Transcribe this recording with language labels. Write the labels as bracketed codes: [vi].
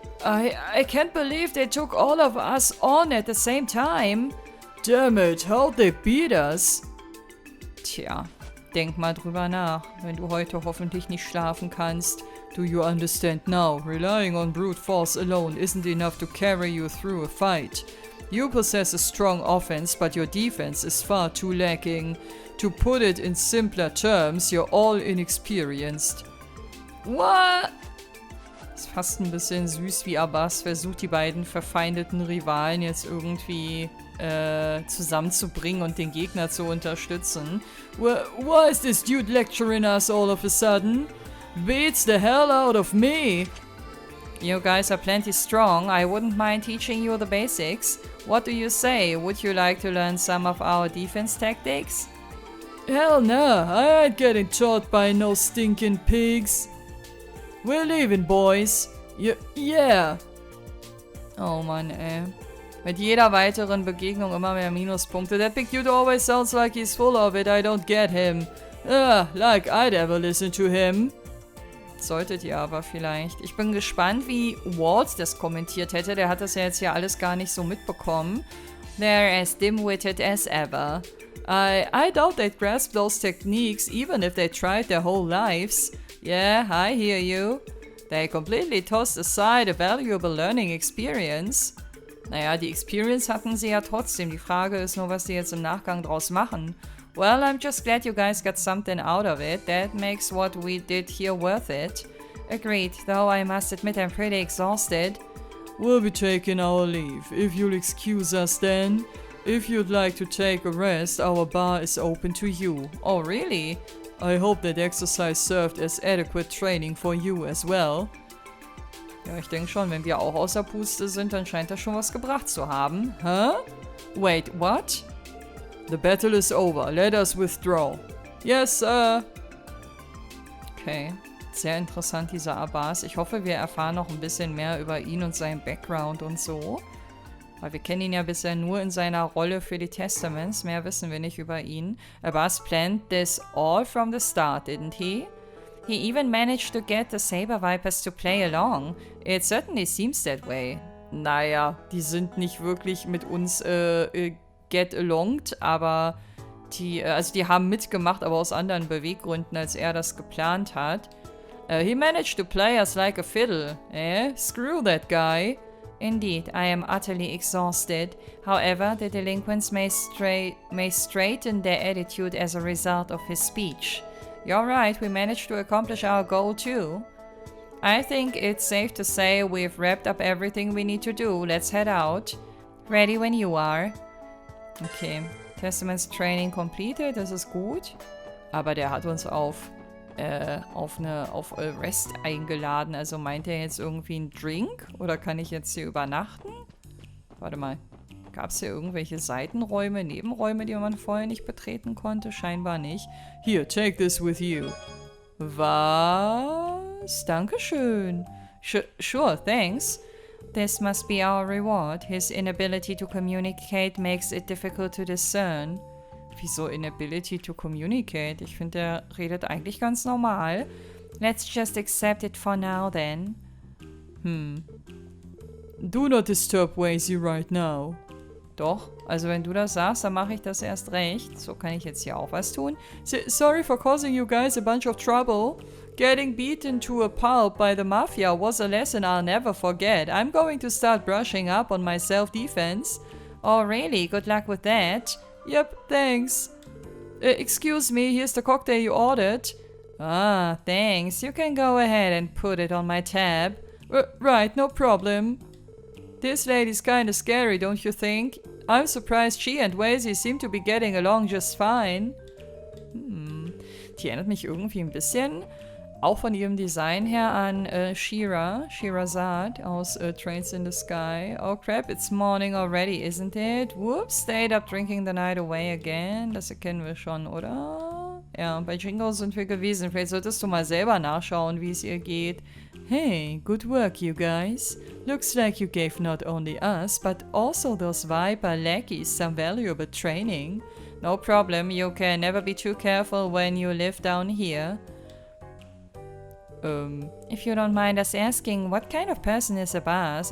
[en] I can't believe they took all of us on at the same time. Damn it, how'd they beat us? [de] Tja, denk mal drüber nach, wenn du heute hoffentlich nicht schlafen kannst. [en] Do you understand now? Relying on brute force alone isn't enough to carry you through a fight. You possess a strong offense, but your defense is far too lacking. To put it in simpler terms, you're all inexperienced. What? [de] Ist fast ein bisschen süß, wie Abbas versucht, die beiden verfeindeten Rivalen jetzt irgendwie zusammenzubringen und den Gegner zu unterstützen. [en] Why is this dude lecturing us all of a sudden? Beats the hell out of me. You guys are plenty strong. I wouldn't mind teaching you the basics. What do you say? Would you like to learn some of our defense tactics? Hell nah, I ain't getting taught by no stinking pigs. We're leaving, boys. Yeah. [de] Oh Mann, ey. Mit jeder weiteren Begegnung immer mehr Minuspunkte. [en] That big dude always sounds like he's full of it. I don't get him. Like I'd ever listen to him. [de] Solltet ihr aber vielleicht. Ich bin gespannt, wie Walt das kommentiert hätte. Der hat das ja jetzt hier alles gar nicht so mitbekommen. [en] They're as dim-witted as ever. I doubt they'd grasp those techniques even if they tried their whole lives. Yeah, I hear you. They completely tossed aside a valuable learning experience. [de] Naja, die Experience hatten sie ja trotzdem. Die Frage ist nur, was die jetzt im Nachgang draus machen. [en] Well, I'm just glad you guys got something out of it. That makes what we did here worth it. Agreed, though I must admit I'm pretty exhausted. We'll be taking our leave, if you'll excuse us then. If you'd like to take a rest, our bar is open to you. Oh, really? I hope that exercise served as adequate training for you as well. [de] Ja, ich denke schon, wenn wir auch außer Puste sind, dann scheint das schon was gebracht zu haben. [en] Huh? Wait, what? The battle is over. Let us withdraw. Yes, sir. [de] Okay. Sehr interessant, dieser Abbas. Ich hoffe, wir erfahren noch ein bisschen mehr über ihn und seinen Background und so. Weil wir kennen ihn ja bisher nur in seiner Rolle für die Testaments. Mehr wissen wir nicht über ihn. [en] Abbas planned this all from the start, didn't he? He even managed to get the Saber Vipers to play along. It certainly seems that way. [de] Naja, die sind nicht wirklich mit uns [en] get alonged, [de] aber die haben mitgemacht, aber aus anderen Beweggründen, als er das geplant hat. [en] He managed to play us like a fiddle, Screw that guy. Indeed, I am utterly exhausted. However, the delinquents may straighten their attitude as a result of his speech. You're right, we managed to accomplish our goal too. I think it's safe to say we've wrapped up everything we need to do. Let's head out. Ready when you are. Okay, Testaments Training completed, [de] das ist gut. Aber der hat uns auf Rest eingeladen. Also meint er jetzt irgendwie einen Drink? Oder kann ich jetzt hier übernachten? Warte mal. Gab es hier irgendwelche Seitenräume, Nebenräume, die man vorher nicht betreten konnte? Scheinbar nicht. [en] Here, take this with you. [de] Was? Dankeschön. [en] Sure, thanks. This must be our reward. His inability to communicate makes it difficult to discern. [de] Wieso [en] inability to communicate? [de] Ich finde, er redet eigentlich ganz normal. [en] Let's just accept it for now, then. Do not disturb Wazy right now. [de] Doch, also wenn du das sagst, dann mache ich das erst recht. So kann ich jetzt hier auch was tun. [en] Sorry for causing you guys a bunch of trouble. Getting beaten to a pulp by the mafia was a lesson I'll never forget. I'm going to start brushing up on my self-defense. Oh, really? Good luck with that. Yep, thanks. Excuse me, here's the cocktail you ordered. Ah, thanks. You can go ahead and put it on my tab. Right, no problem. This lady's kinda scary, don't you think? I'm surprised she and Wazy seem to be getting along just fine. [de] Die erinnert mich irgendwie ein bisschen, auch von ihrem Design her, an Sherazade aus Trains in the Sky. [en] Oh crap, it's morning already, isn't it? Whoops, stayed up drinking the night away again. [de] Das erkennen wir schon, oder? Ja, bei Jingo sind wir gewesen. Vielleicht solltest du mal selber nachschauen, wie es ihr geht. [en] Hey, good work, you guys. Looks like you gave not only us, but also those Viper lackeys some valuable training. No problem, you can never be too careful when you live down here. If you don't mind us asking, what kind of person is Abbas?